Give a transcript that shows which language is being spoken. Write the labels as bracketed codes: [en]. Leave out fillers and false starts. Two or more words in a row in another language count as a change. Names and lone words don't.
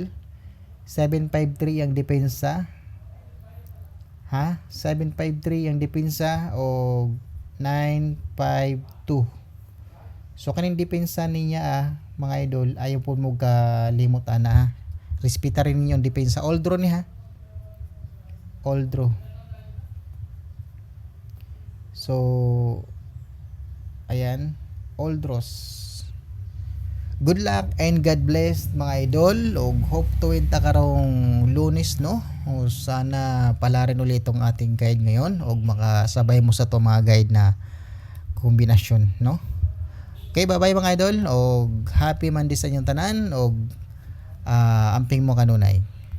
[ceb] 753 ang depensa. Ha? 753 ang depensa o 952. So kaning depensa niya mga idol, ayaw po mo kalimot ana. Respeta rin ninyo ang depensa. [en] All draw [ceb] ni ha. [en] All draw. So ayan, all draws. Good luck and God bless [ceb] mga idol. Og [en] hope to win [ceb] ta karong Lunes no. [tl] O sana pala rin ulit tong ating guide ngayon og makasabay mo sa to mga guide na kombinasyon no. [ceb] Okay, bye-bye mga idol og [en] happy Monday [ceb] sa inyong tanan og amping mo kanunay.